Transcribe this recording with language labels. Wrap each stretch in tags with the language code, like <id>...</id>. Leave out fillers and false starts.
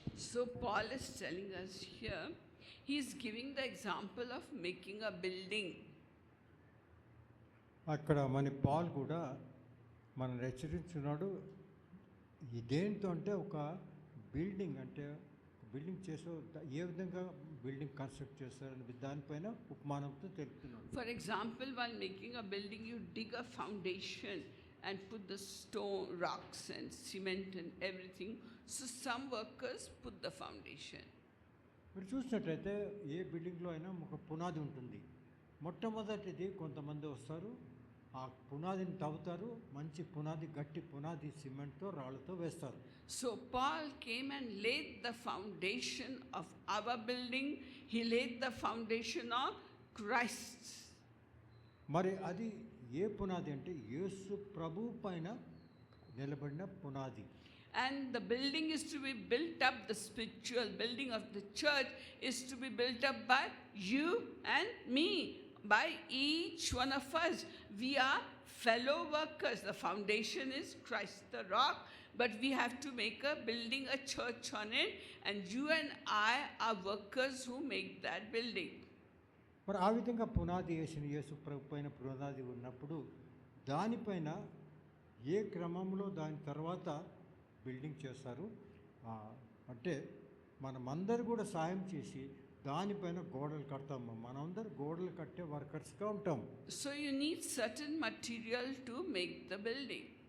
<en>So Paul is telling us here, he is giving the example of making a building.</en> <te>అక్కడ మన Paul కూడా మనం హెచ్చరించున్నాడు. ఇదేంటో అంటే ఒక బిల్డింగ్ అంటే బిల్డింగ్ చేసే ఏ విధంగా బిల్డింగ్ కన్స్ట్రక్ట్ చేస్తారని దానిపైన ఉపమానంతో తెలుపుతున్నాడు.</te> <en>For example, while making a building, you dig a foundation and put the stone, rocks and cement and everything. So some workers put the foundation.</en> <te>మీరు చూసినట్లయితే ఏ బిల్డింగ్లో అయినా ఒక పునాది ఉంటుంది. మొట్టమొదటిది కొంతమంది వస్తారు, ఆ పునాదిని తవ్వుతారు, మంచి పునాది, గట్టి పునాది సిమెంట్తో రాళ్ళతో వేస్తారు.</te> <en>So Paul came and laid the foundation of our building. He laid the foundation of Christ.</en> <te>మరి అది ఏ పునాది అంటే యేసు ప్రభు పైన నిలబడిన పునాది.</te> <en>And the building is to be built up, the spiritual building of the church is to be built up by you and me, by each one of us. We are fellow workers. The foundation is Christ the rock, but we have to make a building, a church on it, and you and I are workers who make that building.</en> <te>మరి ఆ విధంగా పునాది వేసిన యేసు ప్రభు పైన పునాది ఉన్నప్పుడు దానిపైన ఏ క్రమంలో దాని తర్వాత బిల్డింగ్ చేస్తారు అంటే మనమందరూ కూడా సాయం చేసి దానిపైన గోడలు కడతాము. మనందరూ గోడలు కట్టే వర్కర్స్గా ఉంటాం.</te> <en>So you need certain material to make the building.</en>